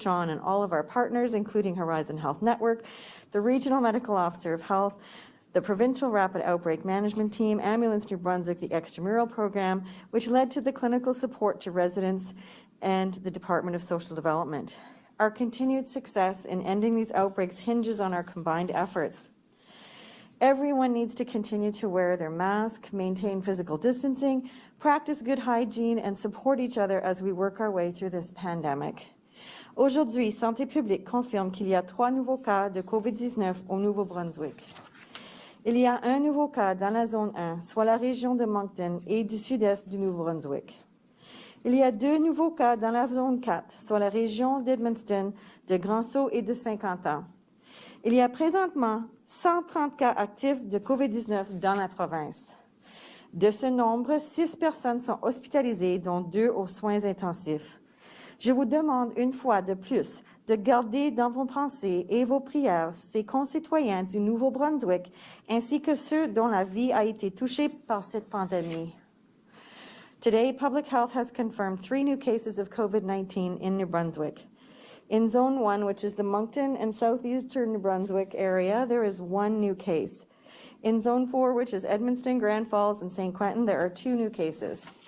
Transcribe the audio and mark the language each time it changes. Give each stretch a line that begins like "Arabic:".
English: John and all of our partners, including Horizon Health Network, the Regional Medical Officer of Health, the Provincial Rapid Outbreak Management Team, Ambulance New Brunswick, the Extramural Program, which led to the clinical support to residents, and the Department of Social Development. Our continued success in ending these outbreaks hinges on our combined efforts. Everyone needs to continue to wear their mask, maintain physical distancing, practice good hygiene, and support each other as we work our way through this pandemic.
French: Aujourd'hui, Santé publique confirme qu'il y a 3 nouveaux cas de COVID-19 au Nouveau-Brunswick. Il y a un nouveau cas dans la zone 1, soit la région de Moncton et du sud-est du Nouveau-Brunswick. Il y a 2 nouveaux cas dans la zone 4, soit la région d'Edmundston, de Grand-Sault et de Saint-Quentin. Il y a présentement 130 cas actifs de COVID-19 dans la province. De ce nombre, 6 personnes sont hospitalisées, dont 2 aux soins intensifs. Je vous demande une fois de plus de garder dans vos pensées et vos prières ces concitoyens du Nouveau-Brunswick ainsi que ceux dont la vie a été touchée par cette pandémie.
English: Today, Public Health has confirmed 3 new cases of COVID-19 in New Brunswick. In Zone 1, which is the Moncton and southeastern New Brunswick area, there is 1 new case. In Zone 4, which is Edmundston, Grand Falls, and St. Quentin, there are 2 new cases.